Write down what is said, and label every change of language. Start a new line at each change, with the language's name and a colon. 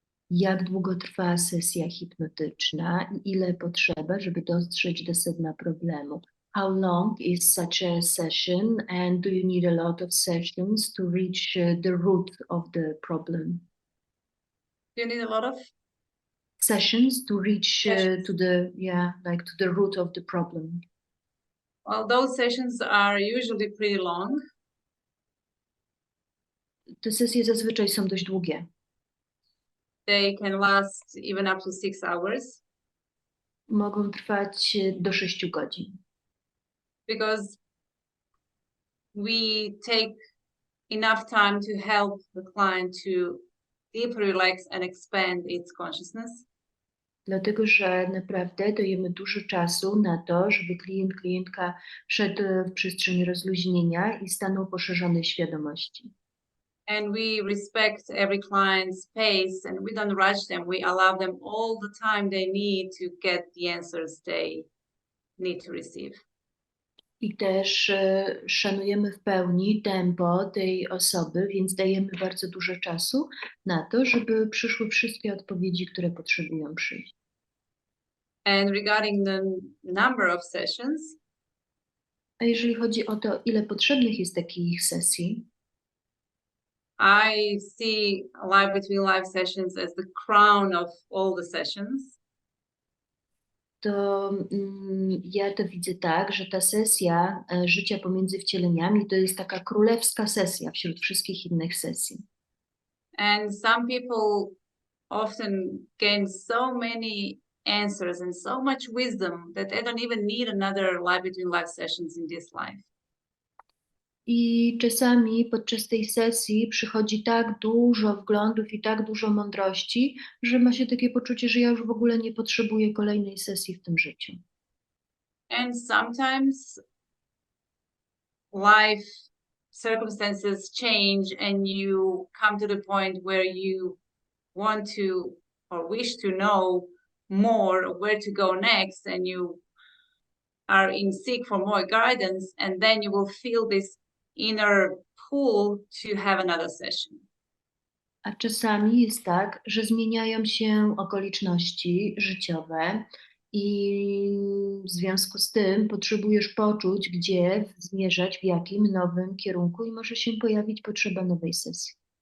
Polish: Jak długo trwa sesja hipnotyczna i ile potrzeba, żeby dotrzeć do sedna problemu?
English: How long is such a session and do you need a lot of sessions to reach the root of the problem? Do you need a lot of? Sessions to reach Sessions. to the to the root of the problem. Well, those sessions are usually pretty long.
Polish: Te sesje zazwyczaj są dość długie.
English: They can last even up to 6 hours
Polish: Mogą trwać do 6 godzin,
English: because we take enough time to help the client to deeply relax and expand its consciousness.
Polish: dlatego że naprawdę dajemy dużo czasu na to, żeby klientka wszedł w przestrzeń rozluźnienia i stanął poszerzonej świadomości.
English: And we respect every client's pace and we don't rush them. We allow them all the time they need to get the answers they need to receive.
Polish: I też szanujemy w pełni tempo tej osoby, więc dajemy bardzo dużo czasu na to, żeby przyszły wszystkie odpowiedzi, które potrzebują przyjść.
English: And regarding the number of sessions,
Polish: A jeżeli chodzi o to, ile potrzebnych jest takich sesji,
English: I see live between live sessions as the crown of all the sessions.
Polish: to ja to widzę tak, że ta sesja życia pomiędzy wcieleniami to jest taka królewska sesja wśród wszystkich innych sesji.
English: And some people often gain so many answers and so much wisdom that they don't even need another live between live sessions in this life.
Polish: I czasami podczas tej sesji przychodzi tak dużo wglądów i tak dużo mądrości, że ma się takie poczucie, że ja już w ogóle nie potrzebuję kolejnej sesji w tym życiu.
English: And sometimes life circumstances change and you come to the point where you want to or wish to know more where to go next, and you are in seek for more guidance, and then you will feel this inner pull to have another session.
Polish: A czasami jest tak, że zmieniają się okoliczności życiowe i w związku z tym potrzebujesz poczuć, gdzie zmierzać, w jakim nowym kierunku i może się pojawić potrzeba nowej sesji.